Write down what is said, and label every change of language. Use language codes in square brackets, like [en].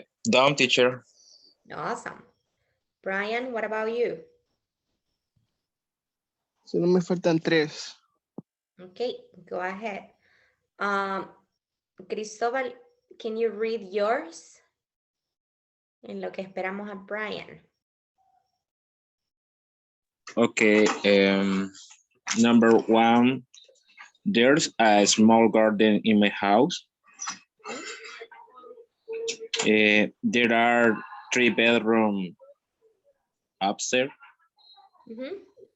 [en] Down, teacher. Awesome. Brian, what about you? [es] Solo me faltan 3. [en] Okay, go ahead. Cristóbal, can you read yours? [es] En lo que esperamos a Brian. [en] Okay. Number 1, there's a small garden in my house. There are 3 bedrooms upstairs. Mhm.